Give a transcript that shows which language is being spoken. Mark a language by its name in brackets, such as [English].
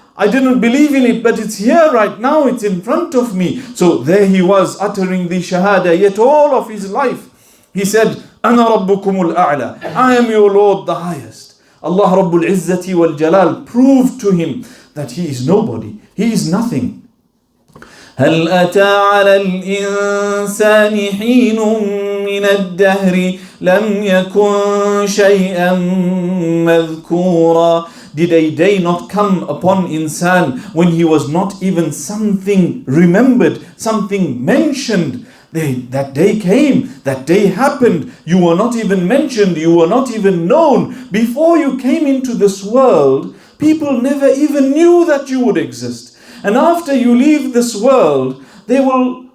[English] I didn't believe in it, but it's here right now. It's in front of me. So there he was uttering the shahada, yet all of his life he said, [Arabic] Ana Rabbukumul A'la. [English] I am your Lord the highest. Allah Rabbul Izzati wal Jalal proved to him that he is nobody. He is nothing. [Arabic] هل أتى على الإنسان حين من الدهر لم يكن شيئا مذكورا. [English] Did a day not come upon insan when he was not even something remembered, something mentioned? That day came, that day happened. You were not even mentioned, you were not even known. Before you came into this world, people never even knew that you would exist. And after you leave this world, they will